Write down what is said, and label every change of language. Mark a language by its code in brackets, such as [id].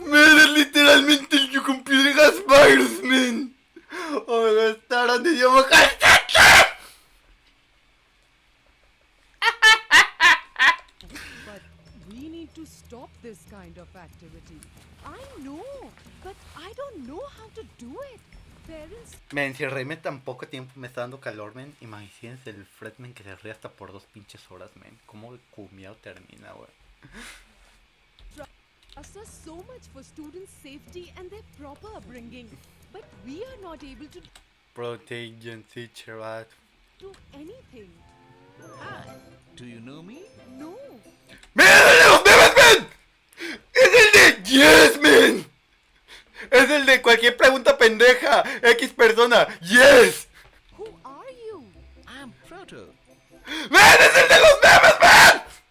[es] Man, es literalmente el [en] You computer has virus, [es] man. Oh my god, está hablando idioma cantante. [en] But we need to stop this kind of activity. I know, but I don't know how to do it. Parents. [es] Men, si reírme tan poco tiempo me está dando calor, men. Imagínense el Fredman que se ríe hasta por 2 pinches horas, men. ¿Cómo el cumiao termina, wey? [en] Trust us so much for students' safety and their proper upbringing. But we are not able to Protection teacher, what? do anything. Hi. Do you know me? No. [es] ¡Men, es el de los memes, men! ¡Es el de Yes, men! ¡Es el de cualquier pregunta pendeja! X persona, Yes! [en] Who are you? I'm Proto. [es] ¡Men, es el de los memes, men!